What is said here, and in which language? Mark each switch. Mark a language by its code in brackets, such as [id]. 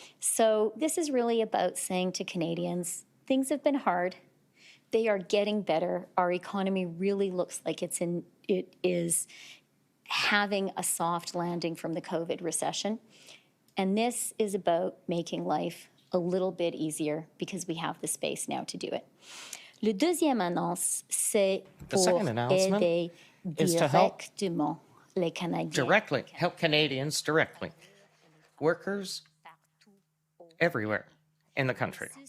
[en] So this is really about saying to Canadians, things have been hard. They are getting better. Our economy really looks like it is having a soft landing from the COVID recession. And this is about making life a little bit easier because we have the space now to do it. [fr] Le deuxième annonce, c'est pour aider directement les Canadiens. [en] Directly, help Canadians directly. Workers everywhere in the country.